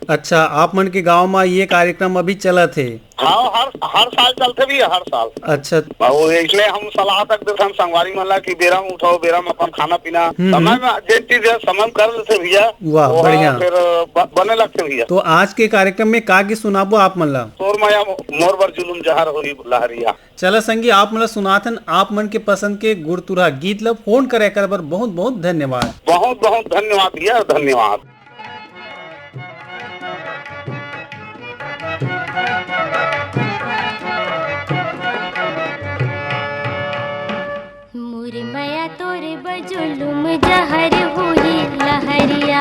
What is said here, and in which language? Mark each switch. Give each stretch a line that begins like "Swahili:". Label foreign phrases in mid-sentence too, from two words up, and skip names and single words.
Chhattisgarhi: अच्छा, आप मन के गांव में ये कार्यक्रम अभी चलत है? हाँ, हर साल चलते भी है, हर साल। अच्छा। वो इसलिए हम सलाह तक देते हम संगवारी मला की बेरा में उठाओ, बेरा में अपन खाना पीना समय में जे चीज है समय कर लेते भैया। वाह बढ़िया। फिर बने लगते भैया। तो आज के कार्यक्रम में का की सुनाबो आप मन ला? तोर माया मोर बर जुलुम जहर होई लहरिया। चला संगी आप मन ला सुनाथन आप मन के पसंद के गुड़तुरा गीत ला फोन करे कर बर बहुत बहुत धन्यवाद। बहुत बहुत धन्यवाद भैया, धन्यवाद। मुरमया तोर बजुलुम जहर हुई लहरिया,